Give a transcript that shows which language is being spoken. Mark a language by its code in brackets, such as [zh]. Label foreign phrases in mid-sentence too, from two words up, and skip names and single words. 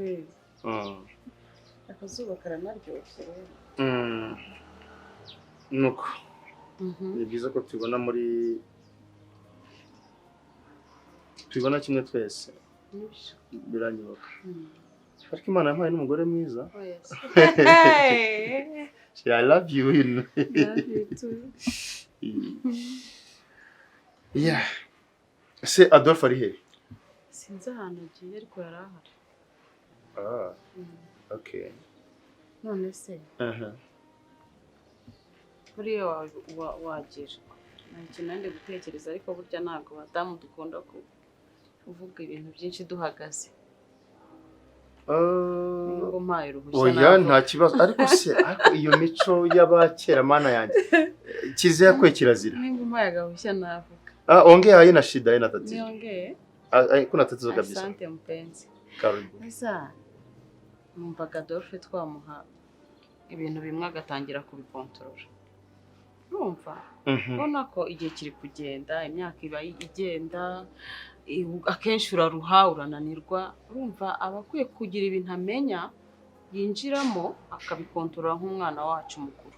[rw] akazuba karanaryoshye rero nuko ni byiza ko tubona kimwe twese biranyubaka ariko Imana yampaye n'umugore mwiza [en] I love you. Love you too. Yeah. [rw] Se Adolphe ari he? Sinzi ahantu agiye ariko yarahari. [en] Okay. [rw] None se buriya wagira nta nandi gutekereza ariko burya ntabwo badamu dukunda kuvuga ibintu byinshi duhagaze. Oya nta kibazo ariko se iyo mico y'abakera mana yanjye kize yakwe kirazira. Nimba umpaye agahushya navuga. [sw] Ongea haina shida haina tatizo. Niongee. Kuna tatizo kabisa. Asante mpenzi. Karibu. [rw] Sasa numvaga Adolphe twamuha ibintu bimwe agatangira kubikontorora. Urumva? Ubona ko igihe kiri kugenda, imyaka iba igenda, akenshi uraruha urananirwa. Urumva abakwiye kugira ibintu amenya yinjiramo akabikontorora nk'umwana wacu mukuru.